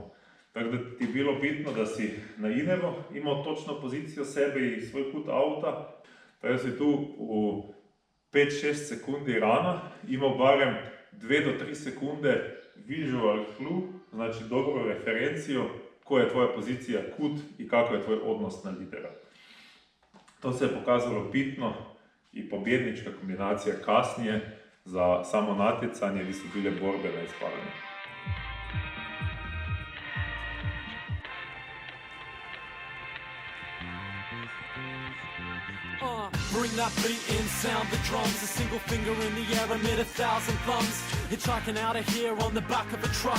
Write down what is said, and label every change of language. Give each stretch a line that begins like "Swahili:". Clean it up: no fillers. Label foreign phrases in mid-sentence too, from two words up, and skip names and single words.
Croatian: Tako da ti je bilo bitno da si na inneru imao točno poziciju sebe i svoj kut auta, tako da si tu u 5-6 sekundi rana imao barem 2 do 3 sekunde
English: visual clue,
Croatian: znači dobru referenciju koja je tvoja pozicija kut i kako je tvoj odnos na lidera. To se je pokazalo bitno i pobjednička kombinacija kasnije za samo natjecanje gdje su bile borbe na ispadanje.
English: Bring that beat in, sound the drums. A single finger in the air amid 1,000 thumbs. Hitchhiking out of here on the back of a truck.